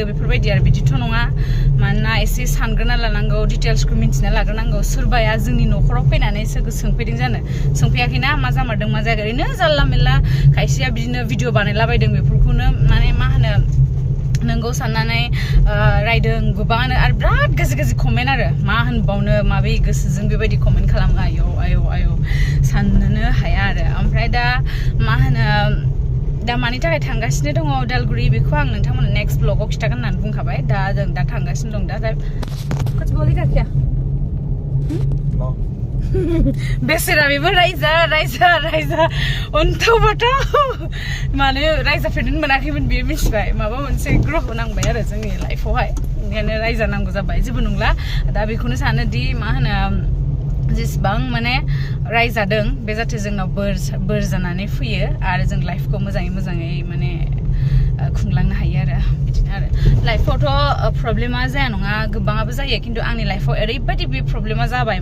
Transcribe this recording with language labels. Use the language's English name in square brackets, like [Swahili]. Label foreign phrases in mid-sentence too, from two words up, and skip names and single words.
[Bodo] बेफोरबायदि आरो बिदिथ' नङा मानोना एसे सानग्रोना लानांगौ डिटेल्सखौ मिन्थिना लाग्रोनांगौ सोरबाया जोंनि न'खराव फैनानै सोंफैदों जानो सोंफैयाखैना मा जामारदों मा जायाखै ओरैनो जानला मेनला खायसेया बिदिनो भिडिअ बानायलाबायदों बेफोरखौनो माने मा होनो नोंगौ साननानै रायदों गोबाङानो आरो बिराद गाज्रि कमेन्ट आरो मा होनबावनो माबे गोसोजों बेबायदि कमेन्ट खालामो आयौ साननोनो दा मा होनो दा मानि थाखाय थांगासिनो दङ उदालगुरि बेखौ आं नोंथांमोननो [English] next blog [Bodo] खिथागोन होननानै बुंखाबाय दा जों दा थांगासिनो दं दा [Hindi] कुछ बोलेगा क्या [Bodo] बेसेरा बेबो रायजा अन्थावबाथ' माने रायजाफेरनो मोनाखैमोन बियो मिथिबाय माबा मोनसे ग्रह नांबाय आरो जोंनि लाइफआवहाय ओंखायनो रायजा नांगौ जाबाय जेबो नंला दा बेखौनो सानोदि मा होनो जेसेबां माने रायजादों बे जाहाथे जोंनाव बोर जानानै फैयो आरो जों लाइफखौ मोजाङै माने खुंलांनो हायो आरो बिदिनो आरो लाइफआवथ' प्रब्लेमा जाया नङा गोबाङाबो जायो खिन्थु आंनि लाइफआव ओरैबायदि बे प्रब्लेमा जाबाय